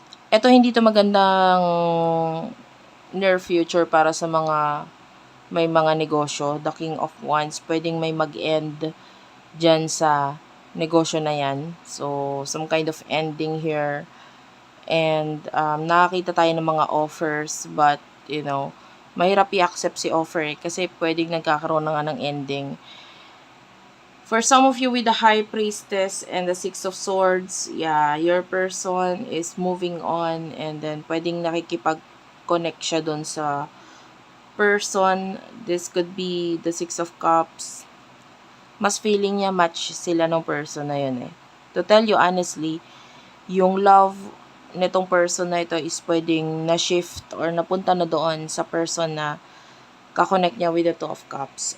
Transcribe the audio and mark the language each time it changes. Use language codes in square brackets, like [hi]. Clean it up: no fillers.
[tl] Ito, hindi to magandang near future para sa mga may mga negosyo. [en] The King of Wands, [tl] pwedeng may mag-end dyan sa negosyo na yan. [en] So, some kind of ending here. [tl] And nakakita tayo ng mga offers, but mahirap i-accept si offer kasi pwedeng nagkakaroon na nga ng ending. [en] For some of you with the High Priestess and the Six of Swords, yeah, your person is moving on, and then [tl] pwedeng nakikipag-connect siya dun sa person. [en] This could be the Six of Cups. [tl] Mas feeling niya match sila ng person na yun eh. [en] To tell you honestly, [tl] yung love nitong person na ito is pwedeng na-shift or napunta na doon sa person na kakonect niya with the Two of Cups.